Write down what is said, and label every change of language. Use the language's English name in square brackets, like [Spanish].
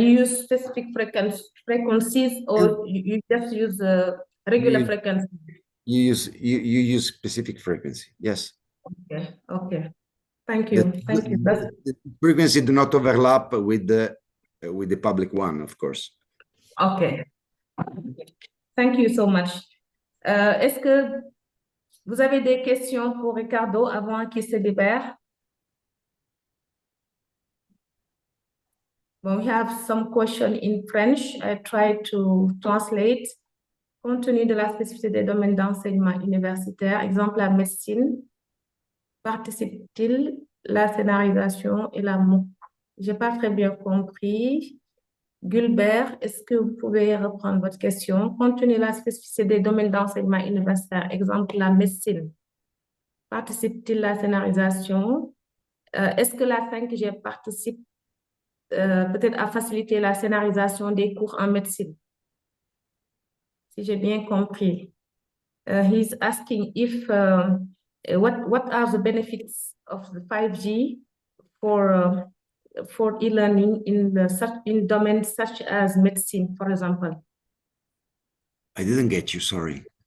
[English] you use specific frequencies, or you just use regular frequency? You use specific frequency. Yes. Okay. Okay. Thank you. Thank you. The frequency do not overlap with the public one, of course. Okay. Thank you so much. [French] Est-ce que vous avez des questions pour Ricardo avant qu'il se libère? [English] Well, we have some question in French. I try to translate. [French] Compte tenu de la spécificité des domaines d'enseignement universitaire, exemple la médecine, participe-t-il la scénarisation et la mots? Je n'ai pas très bien compris. Gulbert, est-ce que vous pouvez reprendre votre question? Compte tenu de la spécificité des domaines d'enseignement universitaire, exemple la médecine, participe-t-il la scénarisation? Est-ce que la 5G participe peut-être à faciliter la scénarisation des cours en médecine? Si j'ai bien compris. [English] He's asking if what are the benefits of the 5G for e-learning in domains such as medicine, for example. I didn't get you, sorry.